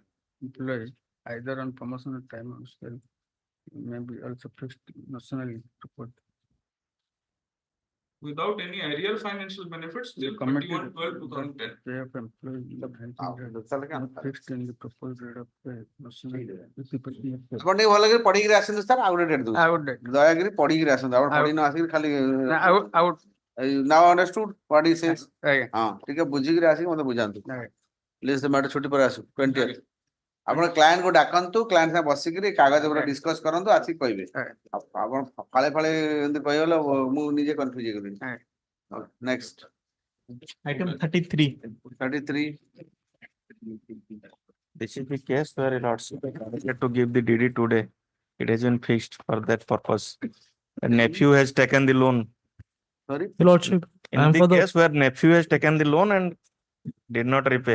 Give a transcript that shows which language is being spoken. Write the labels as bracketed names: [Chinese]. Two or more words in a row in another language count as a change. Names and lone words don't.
[English] Employee either on promotional time or scale may be also fixed nationally to put. Without any arrear financial benefits till 31/12/2010. Pay of employee fixed in the proposed rate of pay nationally. [Odia] ଆପଣ ଟିକେ ଭଲ କରି ପଢିକି ଆସନ୍ତୁ ସାର୍ ଆଉ ଗୋଟେ ଡେଟ୍ ଦଉଛି ଦୟାକରି ପଢିକି ଆସନ୍ତୁ ଆପଣ ପଢି ନ ଆସିକି ଖାଲି [English] now understood what he says [Odia] ହଁ ଟିକେ ବୁଝିକି ଆସିକି ମତେ ବୁଝାନ୍ତୁ [English] please madam [Odia] ଛୁଟି ପରେ ଆସୁ 20th ଆପଣ କ୍ଲାଏଣ୍ଟ କୁ ଡାକନ୍ତୁ କ୍ଲାଏଣ୍ଟ ସାଙ୍ଗେ ବସିକିରି କାଗଜ ଉପରେ ଡିସ୍କସ କରନ୍ତୁ ଆସିକି କହିବେ ଆପଣ ଫାଳେ ଫାଳେ ଏମିତି କହିଗଲେ ମୁଁ ନିଜେ କନଫ୍ୟୁଜ ହେଇଗଲିଣି ନେକ୍ସଟ [English] item 33 This is the case where a lordship had to give the DD today. It has been fixed for that purpose. A nephew has taken the loan. Sorry? Your lordship, In the case where nephew has taken the loan and did not repay.